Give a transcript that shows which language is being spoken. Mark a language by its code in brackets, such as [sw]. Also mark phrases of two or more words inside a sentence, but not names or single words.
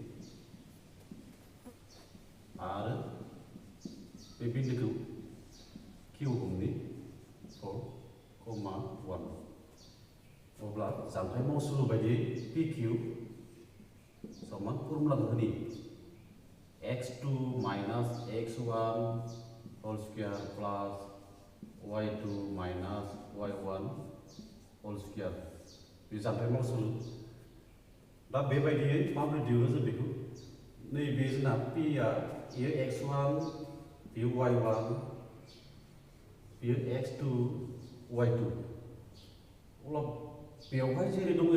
[brx] आरो बे बिन्दोखौ Q हमनि 4, 1 अब्ला जानथाय मावसुलु बायदियै PQ समान फर्मुलाखौ होनि [en] x2 minus x1 whole square plus y2 minus y1 whole square [brx] बे जानथाय मावसुलु दा बेबायदियै माबोरै दिहुनो जों बेखौ नैबे जोंना P आ बेयो x1 बेयो y1 बेयो x2 y2 अब्ला बेवहाय जेरै दं